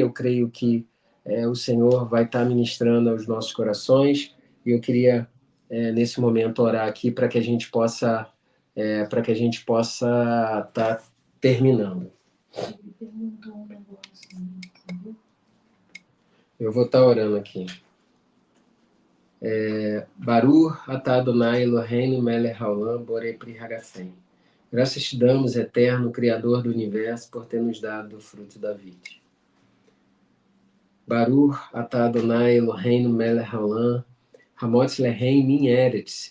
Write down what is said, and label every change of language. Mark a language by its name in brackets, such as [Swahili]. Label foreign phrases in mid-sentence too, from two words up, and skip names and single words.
[Portuguese] Eu creio que o Senhor vai estar ministrando aos nossos corações, e eu queria nesse momento orar aqui para que a gente possa estar terminando. Eu vou estar orando aqui. [Hebrew] ברוך אתה אדוני אלוהינו מלך העולם בורא פרי הגפן. [Portuguese] Graças te damos, eterno Criador do Universo, por ter nos dado o fruto da vida. [Hebrew] ברוך אתה אדוני אלוהינו מלך העולם המוציא לחם מן ארץ.